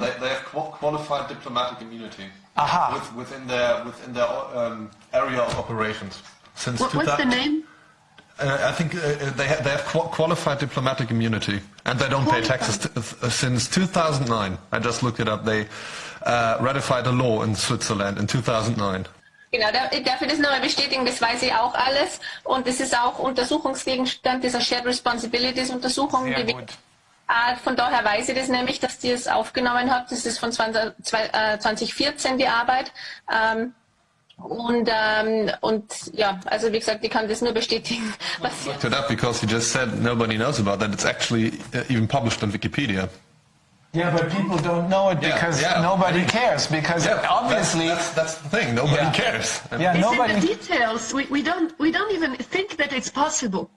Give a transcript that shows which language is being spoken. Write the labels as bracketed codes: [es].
[en] They have qualified diplomatic immunity within their area of operations. Since what's the name? I think they have qualified diplomatic immunity, and they don't pay taxes since 2009. I just looked it up. They ratified a law in Switzerland in 2009. [de] Genau, darf ich das nochmal bestätigen, das weiß ich auch alles und das ist auch Untersuchungsgegenstand dieser Shared Responsibilities Untersuchung gewesen. Von daher weiß ich das nämlich, dass die es aufgenommen hat. Das ist von 2014 die Arbeit. Und ja, also wie gesagt, ich kann das nur bestätigen. [en] I looked it up because you just said nobody knows about that. It's actually even published on Wikipedia. Yeah, but people don't know it because nobody cares. Because obviously that's the thing. Nobody cares. Nobody. In the details, we don't even think that it's possible.